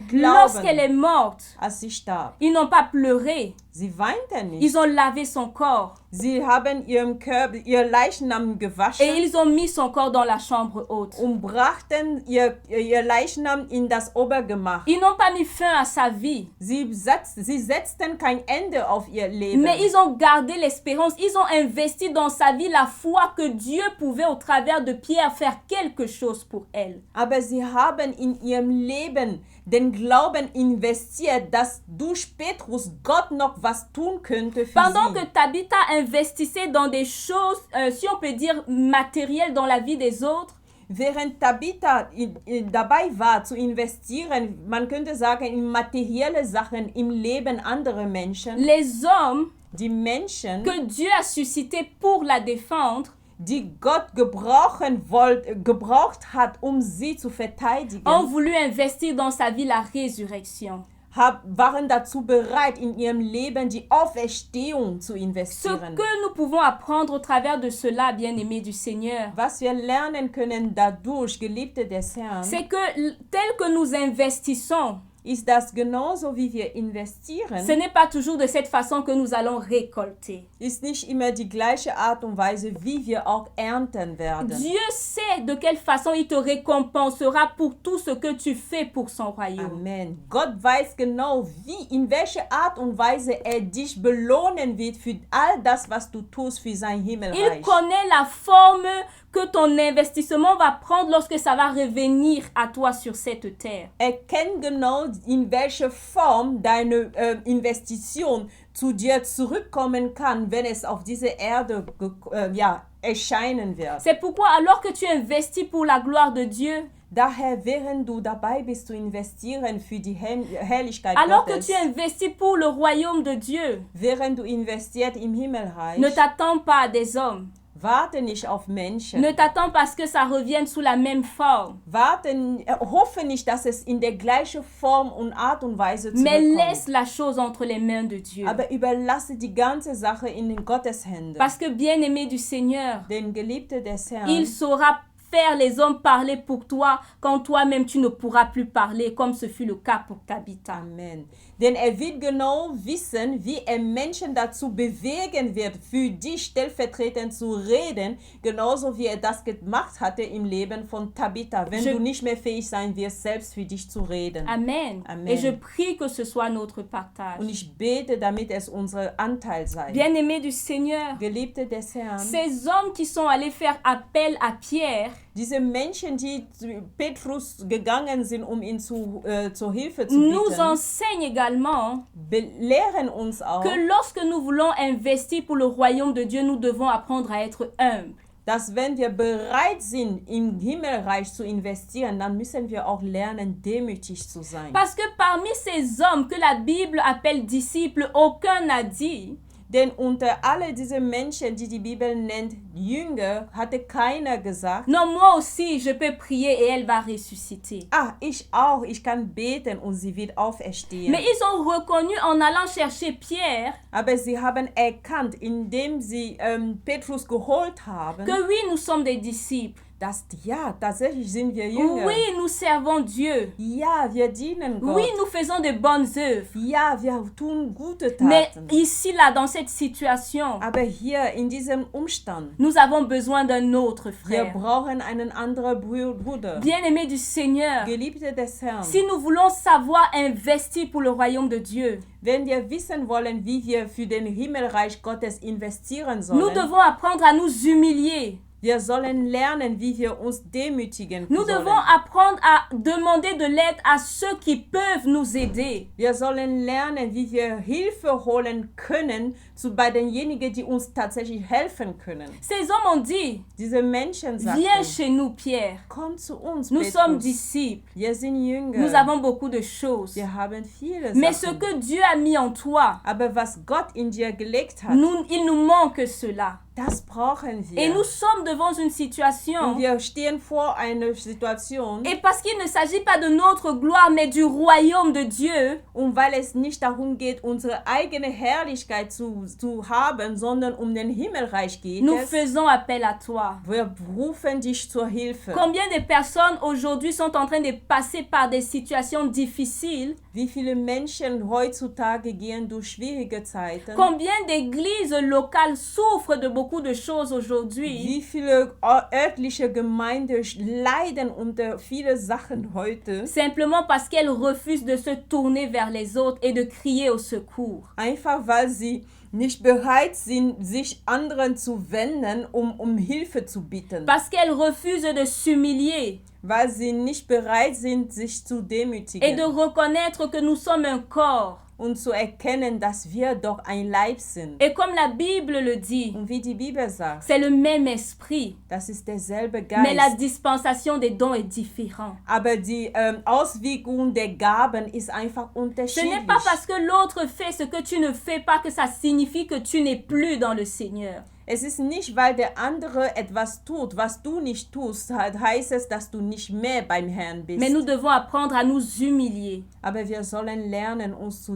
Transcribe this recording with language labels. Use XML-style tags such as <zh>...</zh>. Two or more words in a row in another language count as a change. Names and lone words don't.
<fr>Lorsqu'elle</fr> <de>Glauben,</de> <fr>est morte,</fr> <de>als sie starb.</de> <fr>ils n'ont pas pleuré.</fr> <de>Sie weinten nicht.</de> <fr>Ils ont lavé son corps</fr> <de>Sie haben ihren Körper, ihr Leichnam</de> <fr>et</fr> <de>gewaschen</de> <fr>ils ont mis son corps dans la chambre haute.</fr> <de>und brachten ihr Leichnam in das Obergemach.</de> <fr>Ils n'ont pas mis fin à sa vie,</fr> <de>Sie setzten kein Ende auf ihr Leben.</de> <fr>mais ils ont gardé l'espérance. Ils ont investi dans sa vie la foi que Dieu pouvait, au travers de Pierre, faire quelque chose pour elle.</fr> <de>Aber sie haben in ihrem Leben den Glauben investiert, dass durch Petrus Gott noch was tun könnte für</de> <fr>Pendant</fr> <de>sie.</de> <fr>que Tabitha investissait dans des choses, si on peut dire, matérielles dans la vie des autres,</fr> <de>Während Tabitha dabei war zu investieren, man könnte sagen, in materielle Sachen im Leben anderer Menschen,</de> <fr>les hommes</fr> <de>die Menschen,</de> <fr>que Dieu a suscités pour la défendre</fr> <de>die Gott gebraucht hat, sie zu verteidigen,</de> <fr>ont voulu investir dans sa vie la résurrection.</fr> <de>waren dazu bereit, in ihrem Leben die Auferstehung zu</de> <fr>Ce</fr> <de>investieren.</de> <fr>que nous pouvons apprendre au travers de cela, bien-aimés du Seigneur,</fr> <de>Was wir lernen können dadurch, Geliebte des Herrn,</de> <fr>c'est que tel que nous investissons,</fr> <de>ist das genauso wie wir investieren,</de> <fr>ce n'est pas toujours de cette façon que nous allons récolter.</fr> <de>ist nicht immer die gleiche Art und Weise, wie wir auch ernten werden.</de> <fr>Dieu sait de quelle façon il te récompensera pour tout ce que tu fais pour son royaume. Amen.</fr> <de>Gott weiß genau, in welcher Art und Weise er dich belohnen wird für all das, was du tust für sein</de> <fr>Il</fr> <de>Himmelreich.</de> <fr>connaît la forme que ton investissement va prendre lorsque ça va revenir à toi sur cette terre.</fr> <de>Er kennt genau, in welcher Form deine Investition zu dir zurückkommen kann, wenn es auf diese Erde erscheinen wird.</de> <fr>C'est pourquoi alors que tu investis pour la gloire de Dieu,</fr> <de>Daher, während du dabei bist zu investieren für die Herrlichkeit</de> <fr>alors que</fr> <de>Gottes,</de> <fr>tu investis pour le royaume de Dieu,</fr> <de>während du investiert im Himmelreich,</de> <fr>ne t'attends pas à des hommes.</fr> <de>warte nicht auf Menschen.</de> <fr>Ne t'attends pas à ce que ça revienne sous la même forme.</fr> <de>Hoffe nicht, dass es in der gleichen Form und Art und Weise</de> <fr>Mais</fr> <de>zurückkommt.</de> <fr>laisse la chose entre les mains de Dieu.</fr> <de>Aber überlasse die ganze Sache in den Gottes Hände.</de> <fr>Parce que bien-aimé du Seigneur,</fr> <de>Den Geliebte des Herrn,</de> <fr>il saura faire les hommes parler pour toi quand toi-même tu ne pourras plus parler, comme ce fut le cas pour Tabitha. Amen.</fr> <de>Denn wird genau wissen, wie Menschen dazu bewegen wird, für dich stellvertretend zu reden, genauso wie das gemacht hatte im Leben von Tabitha, wenn du nicht mehr fähig sein wirst, selbst für dich zu reden. Amen. Amen.</de> <fr>Et je prie que ce soit notre partage.</fr> <de>Und ich bete, damit es unser Anteil sei.</de> <fr>Bien-aimé du Seigneur,</fr> <de>Geliebte des Herrn,</de> <fr>ces hommes qui sont allés faire appel à Pierre,</fr> <de>diese Menschen, die zu Petrus gegangen sind, ihm zur Hilfe zu</de> <fr>nous</fr> <de>bitten,</de> <fr>enseignent également</fr> <de>belehren uns auch,</de> <fr>que lorsque nous voulons investir pour le royaume de Dieu, nous devons apprendre à être humbles.</fr> <de>dass wenn wir bereit sind, im Himmelreich zu investieren, dann müssen wir auch lernen, demütig zu sein.</de> <fr>Parce que parmi ces hommes que la Bible appelle disciples, aucun n'a dit:</fr> <de>Denn unter alle diese Menschen, die die Bibel nennt Jünger, hatte keiner gesagt,</de> <fr>non, moi aussi, je peux prier et elle va ressusciter.</fr> <de>ich auch, ich kann beten und sie wird auferstehen.</de> <fr>Mais ils ont reconnu en allant chercher Pierre</fr> <de>Aber sie haben erkannt, indem sie Petrus geholt haben,</de> <fr>que oui, nous sommes des disciples.</fr> <de>dass ja, tatsächlich sind wir Jünger.</de> <fr>Oui, nous servons Dieu.</fr> <de>Ja, wir dienen Gott.</de> <fr>Oui, nous faisons de bonnes œuvres.</fr> <de>Ja, wir tun gute</de> <fr>Mais</fr> <de>Taten.</de> <fr>ici, là, dans cette situation,</fr> <de>Aber hier in diesem Umstand,</de> <fr>nous avons besoin d'un autre</fr> <de>wir</de> <fr>frère.</fr> <de>brauchen einen anderen Bruder.</de> <fr>Bien-aimé du Seigneur,</fr> <de>Geliebte des Herrn,</de> <fr>si nous voulons savoir investir pour le royaume de Dieu,</fr> <de>wenn wir wissen wollen, wie wir für den Himmelreich Gottes investieren</de> <fr>nous</fr> <de>sollen,</de> <fr>devons apprendre à nous humilier.</fr> <de>Wir sollen lernen, wie wir uns demütigen</de> <fr>Nous</fr> <de>sollen.</de> <fr>devons apprendre à demander de l'aide à ceux qui peuvent nous aider.</fr> <de>Wir sollen lernen, wie wir Hilfe holen können bei denjenigen, die uns tatsächlich helfen können.</de> <fr>Ces hommes ont dit,</fr> <de>Diese Menschen sagten,</de> <fr>viens chez nous, Pierre.</fr> <de>komm zu uns,</de> <fr>Nous</fr> <de>Petrus.</de> <fr>sommes disciples.</fr> <de>Wir sind Jünger.</de> <fr>Nous avons beaucoup de choses.</fr> <de>Wir haben viele</de> <fr>Mais ce</fr> <de>Sachen.</de> <fr>que Dieu a mis en toi,</fr> <de>Aber was Gott in dir gelegt hat,</de> <fr>il nous manque cela.</fr> <de>das brauchen wir.</de> <fr>Et nous sommes devant une situation.</fr> <de>Und wir stehen vor einer Situation,</de> <fr>Et parce qu'il ne s'agit pas de notre gloire, mais du royaume de Dieu,</fr> <de>und weil es nicht darum geht, unsere eigene Herrlichkeit zu haben, sondern um den Himmelreich geht</de> <fr>nous</fr> <de>es.</de> <fr>faisons appel à toi.</fr> <de>Wir rufen dich zur Hilfe.</de> <fr>Combien de personnes aujourd'hui sont en train de passer par des situations difficiles?</fr> <de>Wie viele Menschen heutzutage gehen durch schwierige Zeiten?</de> <fr>Combien d'églises locales souffrent de beaucoup de choses aujourd'hui?</fr> <de>Wie viele örtliche Gemeinden leiden unter viele Sachen heute?</de> <fr>Simplement parce qu'elles refusent de se tourner vers les autres et de crier au secours.</fr> <de>Einfach weil sie nicht bereit sind, sich anderen zu wenden, um Hilfe zu bitten.</de> <fr>Parce qu'elles refusent de s'humilier</fr> <de>Weil sie nicht bereit sind, sich zu</de> <fr>et de</fr> <de>demütigen</de> <fr>reconnaître que nous sommes un corps.</fr> <de>und zu erkennen, dass wir doch ein Leib sind.</de> <fr>Et comme la Bible le dit,</fr> <de>Und wie die Bibel sagt,</de> <fr>c'est le même esprit,</fr> <de>das ist derselbe</de> <fr>mais la</fr> <de>Geist.</de> <fr>dispensation des dons est différente.</fr> <de>Aber die Auswirkung der Gaben ist einfach</de> <fr>Ce</fr> <de>unterschiedlich.</de> <fr>n'est pas parce que l'autre fait ce que tu ne fais pas que ça signifie que tu n'es plus dans le Seigneur.</fr> <de>Es ist nicht, weil der andere etwas tut, was du nicht tust, heißt es, dass du nicht mehr beim Herrn bist.</de> <fr>Mais nous devons apprendre à nous humilier</fr> <de>Aber wir sollen lernen, uns zu</de>